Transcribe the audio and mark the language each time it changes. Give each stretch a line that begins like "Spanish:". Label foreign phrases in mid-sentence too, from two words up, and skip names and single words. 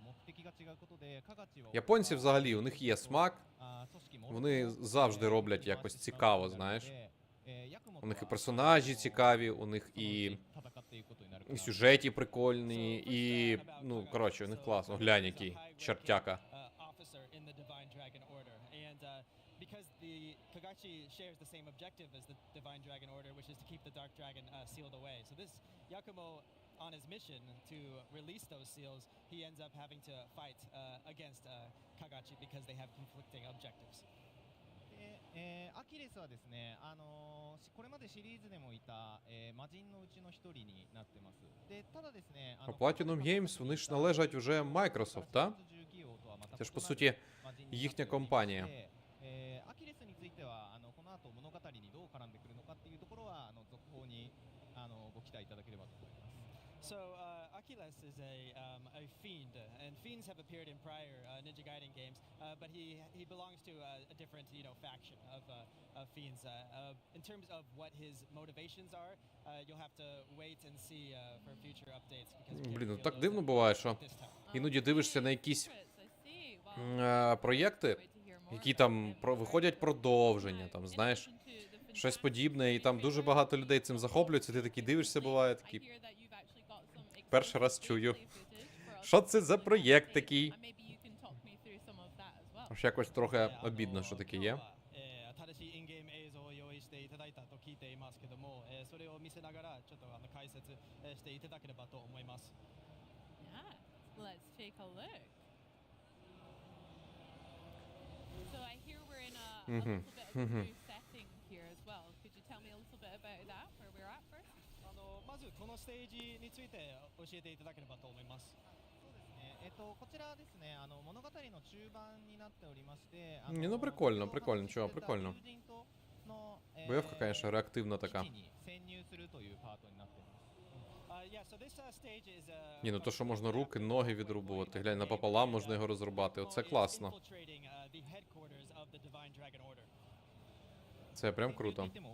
Ukrainian: Японці взагалі, у них є смак. Вони завжди роблять якось цікаво, знаєш. У них і персонажі цікаві, у них і сюжеті прикольні, і, ну, коротше, у них класно. Глянь, який чертяка.
English: Because the Kagachi shares the same objective as the Divine Dragon Order, which is to keep the Dark Dragon sealed away. So this Yakumo, on his mission to release those seals, he ends up having to fight against Kagachi because they have conflicting objectives.
Japanese: アキレスはですね、これまでシリーズでもいた魔人のうちの一人になってます。で、ただですね、Platinum Games,
Ukrainian: вони ж належать уже Microsoft, так? Це ж, по суті, їхня компанія.
Japanese: アキレスについてはこの後物語にどう絡んでくるのかっていうところは続報にご期待いただければと思います。
English: So Achilles is a fiend, and fiends have appeared in prior Ninja Gaiden games, but he belongs to a different, you know, faction of fiends. In terms of what his motivations are, you'll have to wait and see for future updates.
Ukrainian: Блін, ну так дивно буває, що іноді дивишся на якісь проєкти, які там виходять продовження, там, знаєш, щось подібне, і там дуже багато людей цим захоплюються, ти такий дивишся, буває, такий, перший раз чую. Що це за проєкт такий? Аж якось трохи обідно, що таке є.
English: So I hear we're in a little bit of a new setting here as well. Could you tell me a little bit about that, where we're at first?
Japanese: まずこのステージについて教えていただければと思います。そうですね。こちらですね、物語の中盤になっておりまして、
Ukrainian: Ні, ну прикольно, прикольно, чого, прикольно. Боевка, конечно, реактивна така. Ні, ну то, що можна руки, ноги відрубувати. Глянь, напополам можна його розрубати. Оце класно. Це прям круто.